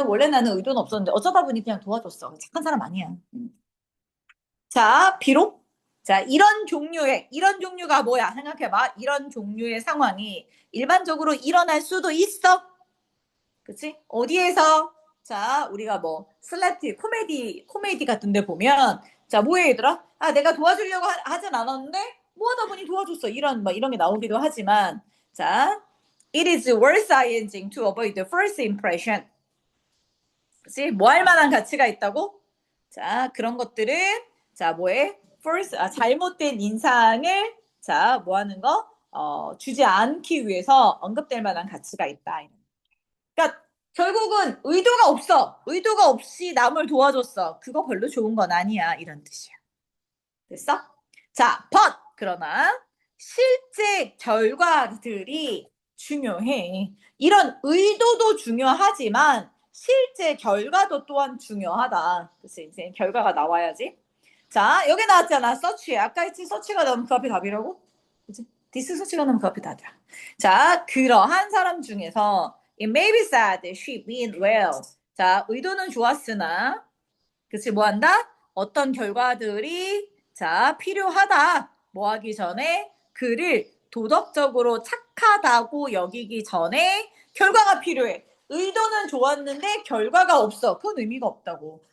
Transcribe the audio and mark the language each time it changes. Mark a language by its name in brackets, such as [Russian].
[Korean] 나는 의도는 없었는데 어쩌다 보니 그냥 도와줬어. 착한 사람 아니야. 자, 비록 자, 이런 종류가 뭐야? 생각해봐. 이런 종류의 상황이 일반적으로 일어날 수도 있어. 그치? 어디에서? 자, 우리가 뭐, 코미디 같은 데 보면, 자, 뭐해, 얘들아? 내가 도와주려고 하진 않았는데, 뭐 하다 보니 도와줬어. 이런 게 나오기도 하지만, 자, [English] it is worth ing to avoid the first impression. [Korean] 그치? 뭐 할 만한 가치가 있다고? 자, 그런 것들은, 자, 뭐해? 잘못된 인상을, 자, 뭐 하는 거? 주지 않기 위해서 언급될 만한 가치가 있다. 그러니까, 결국은 의도가 없어. 의도가 없이 남을 도와줬어. 그거 별로 좋은 건 아니야. 이런 뜻이야. 됐어? 자, 그러나, 실제 결과들이 중요해. 이런 의도도 중요하지만, 실제 결과도 또한 중요하다. 그치? 이제 결과가 나와야지. 자, 여기 나왔잖아. 서치. 아까 했지? 서치가 나오면 그 앞에 답이라고? 그치? 디스 서치가 나오면 그 앞에 답이야. 자, 그러한 사람 중에서 [English] it may be said that she meant well. [Korean] 자, 의도는 좋았으나, 그치? 뭐 한다? 어떤 결과들이, 자, 필요하다. 뭐 하기 전에 그를 도덕적으로 착하다고 여기기 전에 결과가 필요해. 의도는 좋았는데 결과가 없어. 그건 의미가 없다고.